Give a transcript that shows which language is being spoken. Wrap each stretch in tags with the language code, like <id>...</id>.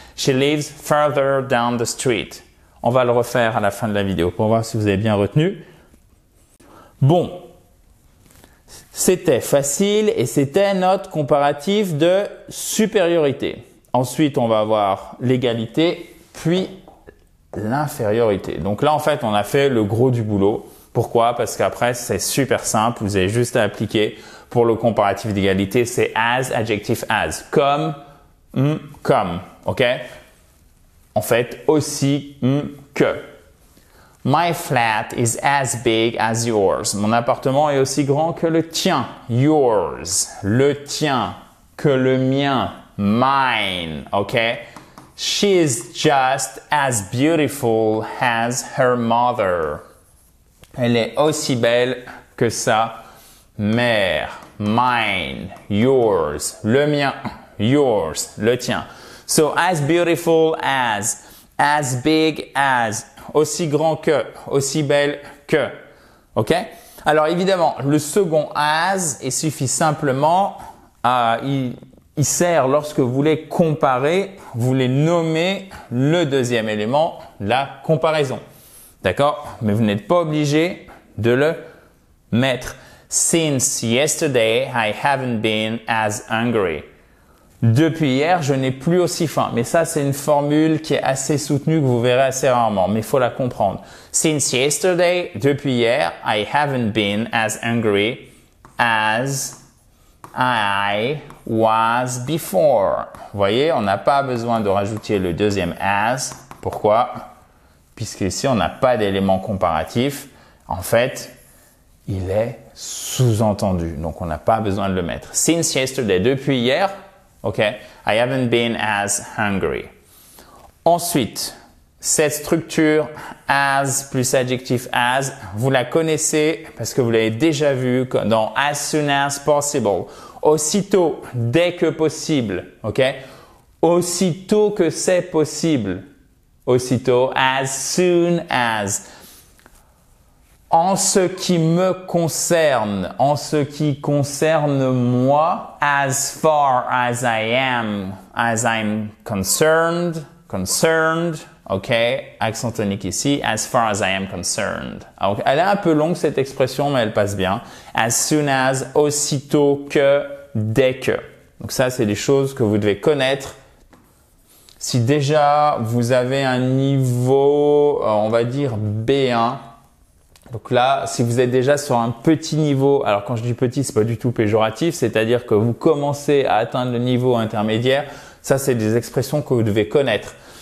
<en>She lives further down the street.</en> <fr>On va le refaire à la fin de la vidéo pour voir si vous avez bien retenu. Bon. C'était facile et c'était notre comparatif de supériorité. Ensuite, on va avoir l'égalité, puis l'infériorité. Donc là, en fait, on a fait le gros du boulot. Pourquoi? Parce qu'après, c'est super simple. Vous avez juste à appliquer. Pour le comparatif d'égalité, c'est as, adjectif as. Comme, comme. OK? En fait, aussi, que.</fr> <en>My flat is as big as yours.</en> <fr>Mon appartement est aussi grand que le tien. Yours. Le tien. Que le mien.</fr> <en>Mine. OK? She is just as beautiful as her mother.</en> <fr>Elle est aussi belle que sa mère. Mine. Yours. Le mien. Yours. Le tien.</fr> <en>So, as beautiful as big as,</en> <fr>aussi grand que, aussi belle que.</fr> <en>OK?</en> <fr>Alors, évidemment, le second as, il suffit simplement, il sert lorsque vous voulez comparer, vous voulez nommer le deuxième élément, la comparaison. D'accord? Mais vous n'êtes pas obligé de le mettre.</fr> <en>Since yesterday, I haven't been as hungry.</en> <fr>Depuis hier, je n'ai plus aussi faim. Mais ça, c'est une formule qui est assez soutenue que vous verrez assez rarement, mais il faut la comprendre.</fr> <en>Since yesterday,</en> <fr>depuis hier,</fr> <en>I haven't been as hungry as I was before.</en> <fr>Vous voyez, on n'a pas besoin de rajouter le deuxième as. Pourquoi? Puisqu'ici, on n'a pas d'élément comparatif. En fait, il est sous-entendu. Donc, on n'a pas besoin de le mettre.</fr> <en>Since yesterday,</en> <fr>depuis hier,</fr> <en>OK, I haven't been as hungry.</en> <fr>Ensuite, cette structure as plus adjectif as, vous la connaissez parce que vous l'avez déjà vue dans</fr> <en>as soon as possible.</en> <fr>Aussitôt, dès que possible. OK? Aussitôt que c'est possible.</fr> <en>Aussitôt, as soon as.</en> <fr>En ce qui me concerne, en ce qui concerne moi,</fr> <en>as far as I'm concerned,</en> <fr>ok, accent tonique ici,</fr> <en>as far as I am concerned.</en> <fr>Alors, elle est un peu longue cette expression, mais elle passe bien.</fr> <en>As soon as,</en> <fr>aussitôt que, dès que. Donc ça, c'est des choses que vous devez connaître. Si déjà vous avez un niveau, on va dire B1, donc là, si vous êtes déjà sur un petit niveau, alors quand je dis petit, c'est pas du tout péjoratif, c'est-à-dire que vous commencez à atteindre le niveau intermédiaire, ça c'est des expressions que vous devez connaître.</fr>